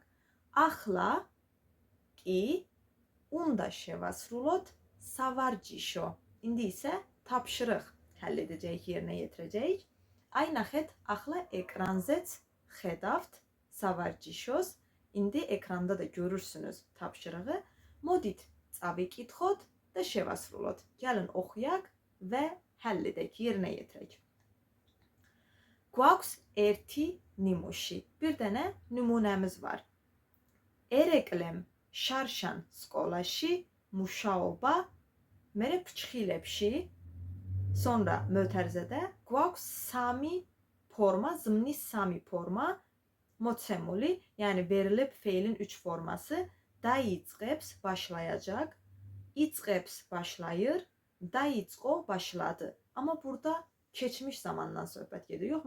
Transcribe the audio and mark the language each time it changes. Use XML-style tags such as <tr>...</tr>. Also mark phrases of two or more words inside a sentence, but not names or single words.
<ka>ახლა კი უნდა შევასრულოთ სავარჯიშო.</ka> <az>İndi isə tapşırıq həll edəcəyik, yerinə yetirəcəyik.</az> <ka>აი ნახეთ, ახლა ეკრანზეთ, ხედავთ, სავარჯიშოს.</ka> <az>İndi ekranda da görürsünüz tapşırığı.</az> <ka>Modit წავიკითხოთ და შევასრულოთ.</ka> <az>Gəlin oxuyaq və həll edək, yerinə yetirək.</az> <ka>Გვაქვს ერთი ნიმუში.</ka> <az>Bir dənə nümunəmiz var.</az> <ka>ერეკლემ შარშან სკოლაში მუშაობა მერე ფრჩხილებში.</ka> <az>Sonra mötərizədə</az> <ka>გვაქვს სამი ფორმა ზმნის სამი ფორმა მოცემული,</ka> <az>yəni verilib feilin 3 forması. Dayitzqeps başlayacaq, itzqeps başlayır, dayitzqo başladı. Amma burada keçmiş zamandan söhbət gedir, yoxmu?</az>